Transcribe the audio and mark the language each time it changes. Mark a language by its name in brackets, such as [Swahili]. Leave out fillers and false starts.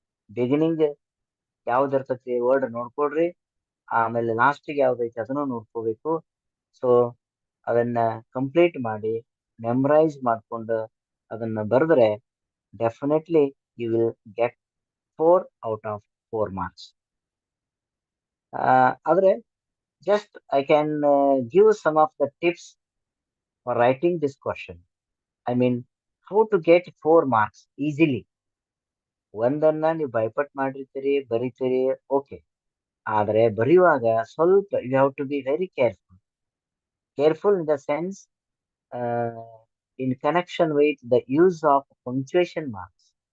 [Kannada] Beginning ಯಾವ್ದಿರ್ತತಿ word ನೋಡ್ಕೊಡ್ರಿ, ಆಮೇಲೆ ಲಾಸ್ಟಿಗೆ ಯಾವ್ದೈತಿ ಅದನ್ನು ನೋಡ್ಕೋಬೇಕು. ಸೊ ಅದನ್ನ ಕಂಪ್ಲೀಟ್ ಮಾಡಿ ಮೆಮರೈಸ್ ಮಾಡ್ಕೊಂಡು ಅದನ್ನ ಬರೆದ್ರೆ definitely [English] You will get 4 out of 4 marks. ಆದ್ರೆ just I can give some of the tips for writing this question. I mean, how to get 4 marks easily. [Kannada] ಒಂದನ್ನ ನೀವು ಬೈಪಟ್ ಮಾಡಿರ್ತೀರಿ, ಬರೀತೀರಿ, ಓಕೆ. ಆದ್ರೆ ಬರೆಯುವಾಗ ಸ್ವಲ್ಪ [English] You have to be very careful. Careful in the sense in connection with the use of punctuation marks.